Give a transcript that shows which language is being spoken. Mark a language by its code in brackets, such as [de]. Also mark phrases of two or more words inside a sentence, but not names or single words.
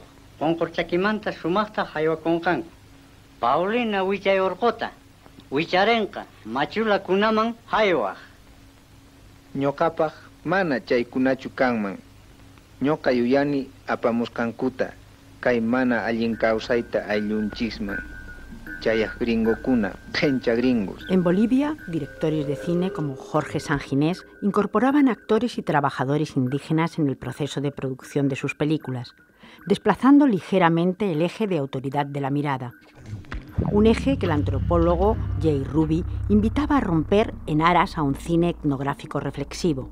[qu] Qonqurchakimanta sumaqta haywakunqanku. Paulina wichay urquta, wicharenqa, machula kunaman haywaq. Ñoqapaq mana chaykunachu kanman. Ñoqa yuyani apamusqankuta, kay mana allin kawsayta ayllunchisman. Chayaq gringokuna, qhencha gringos. [es] En Bolivia, directores de cine como Jorge Sanginés incorporaban actores y trabajadores indígenas en el proceso de producción de sus películas, desplazando ligeramente el eje de autoridad de la mirada. Un eje que el antropólogo Jay Ruby invitaba a romper en aras a un cine etnográfico reflexivo.